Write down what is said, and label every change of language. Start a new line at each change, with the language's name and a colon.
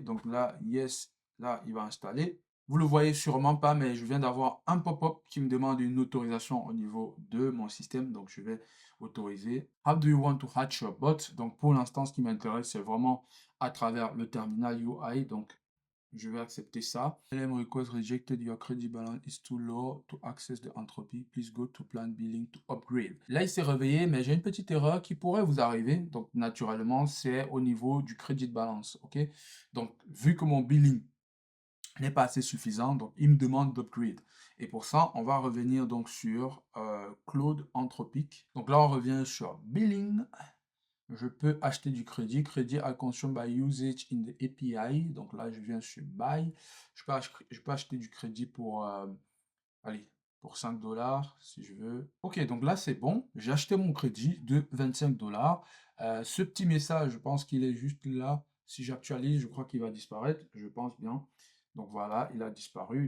French: Donc là, Yes. Là, il va installer. Vous le voyez sûrement pas, mais je viens d'avoir un pop-up qui me demande une autorisation au niveau de mon système. Donc je vais autoriser.
English: How do you want to hatch your bot?
French: Donc pour l'instant, ce qui m'intéresse, c'est vraiment à travers le terminal UI. Donc Je vais accepter ça.
English: LM request rejected, your credit balance is too low to access the entropy. Please go to plan billing to upgrade.
French: Là, il s'est réveillé, mais j'ai une petite erreur qui pourrait vous arriver. Donc, naturellement, c'est au niveau du credit balance. OK? Donc, vu que mon billing n'est pas assez suffisant, donc il me demande d'upgrade. Et pour ça, on va revenir donc sur Claude Anthropic. Donc là, on revient sur billing. Je peux acheter du crédit.
English: Crédit are consumed by usage in the API.
French: Donc là, je viens sur buy. Je peux acheter du crédit pour, allez, pour 5 dollars si je veux. Ok, donc là, c'est bon. J'ai acheté mon crédit de 25 dollars. Ce petit message, je pense qu'il est juste là. Si j'actualise, je crois qu'il va disparaître. Je pense bien. Donc voilà, il a disparu.